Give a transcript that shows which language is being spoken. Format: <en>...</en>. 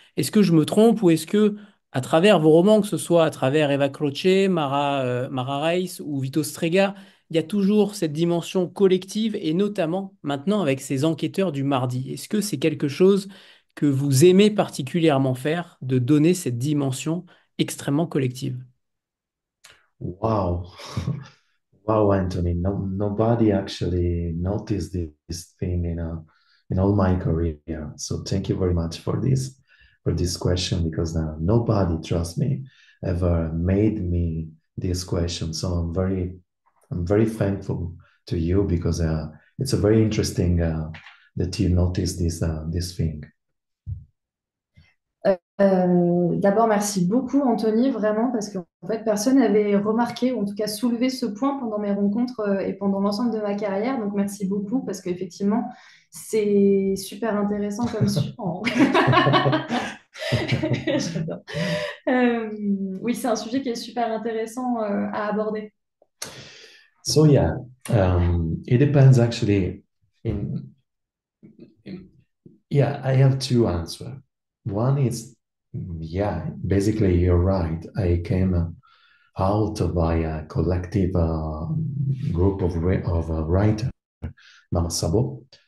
<fr>Est-ce que je me trompe ou est-ce que, à travers vos romans, que ce soit à travers Eva Croce, Mara Reis ou Vito Strega, il y a toujours cette dimension collective et notamment maintenant avec ces enquêteurs du mardi. Est-ce que c'est quelque chose que vous aimez particulièrement faire, de donner cette dimension extrêmement collective? Wow.</fr> <en>Wow, Anthony, nobody actually noticed this thing in all my career. So thank you very much for this question because nobody, trust me, ever made me this question. So I'm very thankful to you because it's a very interesting that you noticed this thing.</en> <fr>D'abord, merci beaucoup, Anthony, vraiment, parce qu'en fait, personne n'avait remarqué, ou en tout cas soulevé ce point pendant mes rencontres et pendant l'ensemble de ma carrière. Donc, merci beaucoup, parce qu'effectivement, c'est super intéressant comme sujet. J'adore. Oui, c'est un sujet qui est super intéressant à aborder.</fr> <en>So yeah, it depends actually yeah, I have two answers. One is, yeah, basically you're right. I came out by a collective group of writers, Mama Sabo.</en>